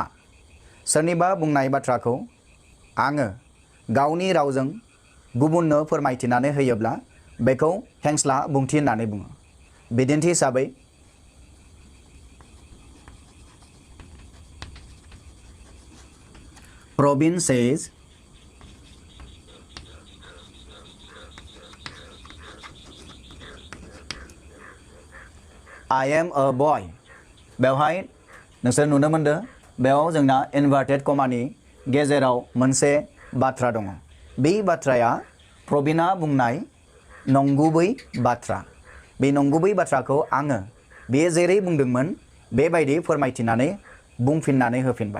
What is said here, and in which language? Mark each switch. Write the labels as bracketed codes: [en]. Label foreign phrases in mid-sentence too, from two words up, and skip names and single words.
[brx] सोरनिबा बुंनाय बाथ्राखौ आङो गावनि रावजों गुबुननो फोरमायथिनानै होयोब्ला बेखौ खेंस्ला बुंथि होननानै बुङो। बिदिन्थि हिसाबै [en] प्रवीण says I am a boy। [brx] बेवहाय नोंसोर नुनो मोनदों बेयाव जोंना [en] inverted comma [brx] गेजेराव मोनसे बाथ्रा दङ। बे बाथ्राया प्रवीणा बुंनाय नंगुबै बाथ्रा। बे नंगुबै बाथ्राखौ आङो बे जेरै बुंदोंमोन बेबायदि फोरमायथिनानै बुंफिननानै होफिनबाय।